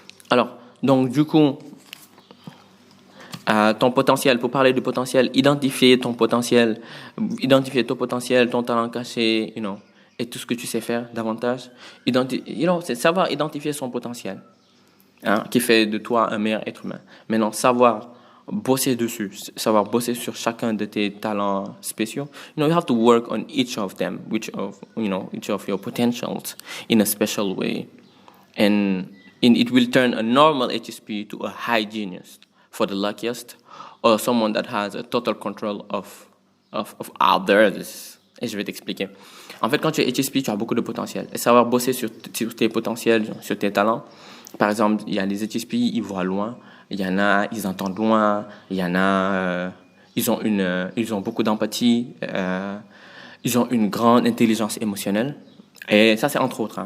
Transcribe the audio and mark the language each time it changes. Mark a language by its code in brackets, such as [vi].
[fr] Alors, donc du coup, ton potentiel, pour parler du potentiel, identifier ton potentiel, identifier ton potentiel, ton talent caché, et tout ce que tu sais faire davantage. C'est savoir identifier son potentiel, hein, qui fait de toi un meilleur être humain. Maintenant, savoir bosser dessus, savoir bosser sur chacun de tes talents spéciaux. [en] You have to work on each of them, each of your potentials in a special way. And it will turn a normal HSP to a high genius for the luckiest, or someone that has a total control of others. [fr] Et je vais t'expliquer. En fait, quand tu es HSP, tu as beaucoup de potentiel. Et savoir bosser sur tes potentiels, sur tes talents. Par exemple, il y a les HSP, ils voient loin. Il y en a, ils entendent loin. Il y en a, ils ont beaucoup d'empathie. Ils ont une grande intelligence émotionnelle. Et ça, c'est entre autres.